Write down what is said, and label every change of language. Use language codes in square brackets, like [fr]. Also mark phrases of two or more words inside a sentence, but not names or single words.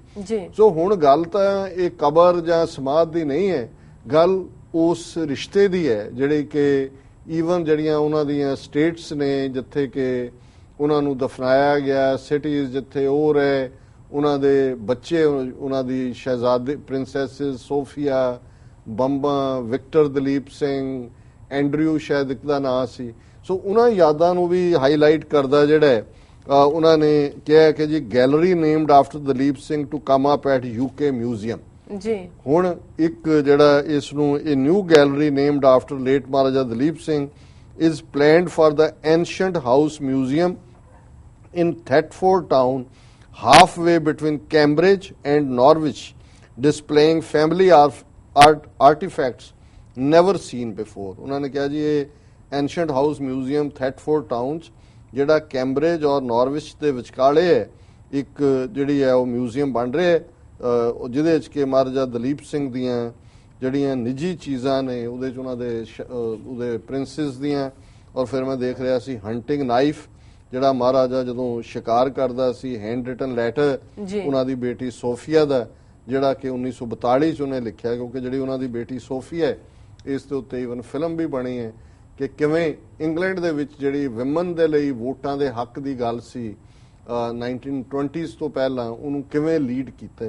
[pa] ਸੋ ਹੁਣ ਗੱਲ ਤਾਂ ਇਹ ਕਬਰ ਜਾਂ ਸਮਾਧ ਦੀ ਨਹੀਂ ਹੈ, ਗੱਲ ਉਸ ਰਿਸ਼ਤੇ ਦੀ ਹੈ ਜਿਹੜੇ ਕਿ ਈਵਨ ਜਿਹੜੀਆਂ ਉਹਨਾਂ ਦੀਆਂ ਸਟੇਟਸ ਨੇ ਜਿੱਥੇ ਕਿ ਉਹਨਾਂ ਨੂੰ ਦਫਨਾਇਆ ਗਿਆ, ਸਿਟੀਜ਼ ਜਿੱਥੇ ਉਹ ਰਹੇ, ਉਹਨਾਂ ਦੇ ਬੱਚੇ, ਉਹਨਾਂ ਦੀ ਸ਼ਹਿਜ਼ਾਦੀ ਪ੍ਰਿੰਸੈਸਿਸ ਸੋਫੀਆ, ਬੰਬਾ, ਵਿਕਟਰ ਦਲੀਪ ਸਿੰਘ, ਐਂਡਰਿਊ ਸ਼ਾਇਦ ਇੱਕ ਦਾ ਨਾਂ ਸੀ। ਸੋ ਉਹਨਾਂ ਯਾਦਾਂ ਨੂੰ ਵੀ ਹਾਈਲਾਈਟ ਕਰਦਾ ਜਿਹੜਾ ਉਹਨਾਂ ਨੇ ਕਿਹਾ ਕਿ ਜੀ [en] gallery named after Dalip Singh to come up at UK museum. [pa] ਹੁਣ ਇੱਕ ਜਿਹੜਾ ਇਸ ਨੂੰ ਇਹ [en] new gallery named after late Maharaja Dalip Singh is planned for the ancient house museum in Thetford town, halfway between Cambridge and Norwich, displaying family artifacts never seen before। [pa] ਉਹਨਾਂ ਨੇ ਕਿਹਾ ਜੀ ਇਹ [en] ancient house museum Thetford town [pa] ਜਿਹੜਾ ਕੈਂਬਰਿਜ ਔਰ ਨਾਰਵਿਚ ਦੇ ਵਿਚਕਾਲੇ ਹੈ ਇੱਕ ਜਿਹੜੀ ਹੈ ਉਹ ਮਿਊਜ਼ੀਅਮ ਬਣ ਰਿਹਾ ਹੈ ਜਿਹਦੇ ਵਿੱਚ ਕਿ ਮਹਾਰਾਜਾ ਦਲੀਪ ਸਿੰਘ ਦੀਆਂ ਜਿਹੜੀਆਂ ਨਿੱਜੀ ਚੀਜ਼ਾਂ ਨੇ ਉਹਦੇ 'ਚ ਉਹਨਾਂ ਦੇ ਉਹਦੇ ਪ੍ਰਿੰਸਸ ਦੀਆਂ, ਔਰ ਫਿਰ ਮੈਂ ਦੇਖ ਰਿਹਾ ਸੀ [en] hunting knife [pa] ਜਿਹੜਾ ਮਹਾਰਾਜਾ ਜਦੋਂ ਸ਼ਿਕਾਰ ਕਰਦਾ ਸੀ, [en] hand written letter [pa] ਉਹਨਾਂ ਦੀ ਬੇਟੀ ਸੋਫੀਆ ਦਾ ਜਿਹੜਾ ਕਿ 1942 'ਚ ਉਹਨੇ ਲਿਖਿਆ, ਕਿਉਂਕਿ ਜਿਹੜੀ ਉਹਨਾਂ ਦੀ ਬੇਟੀ ਸੋਫੀਆ ਹੈ ਇਸ ਦੇ ਉੱਤੇ [en] even film [pa] ਵੀ ਬਣੀ ਹੈ ਕਿ ਕਿਵੇਂ ਇੰਗਲੈਂਡ ਦੇ ਵਿੱਚ ਜਿਹੜੀ ਵਿਮਨ ਦੇ ਲਈ ਵੋਟਾਂ ਦੇ ਹੱਕ ਦੀ ਗੱਲ ਸੀ 1920s ਤੋਂ ਪਹਿਲਾਂ ਉਹਨੂੰ ਕਿਵੇਂ ਲੀਡ ਕੀਤਾ।